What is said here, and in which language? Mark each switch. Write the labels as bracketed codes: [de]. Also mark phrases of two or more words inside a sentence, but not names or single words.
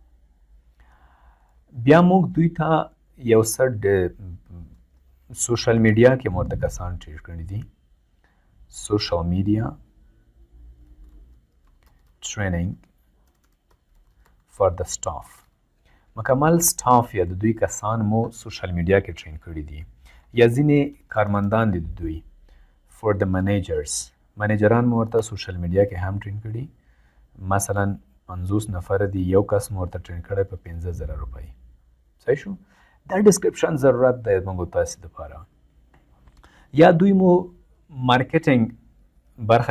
[ps] بیا موږ دوی ته یو څه [en] social media [ps] کې مو ورته کسان ټرین کړي دي. [en] social media training for the staff. [ps] مکمل سټاف یا د دوی کسان مو [en] social media [ps] کې ټرین کړي دي. یا ځینې کارمندان دي د دوی [en] for the managers [ps] منیجران مو ورته [en] social media [ps] کې هم ټرین کړي مثلا 50 نفر دي یو کس مو ورته ټرین کړی په 15,000 روپۍ صحیح شو دا ډسکرپشن ضرورت دی موږ تاسو لپاره یا دوی مو مارکیټینګ برخه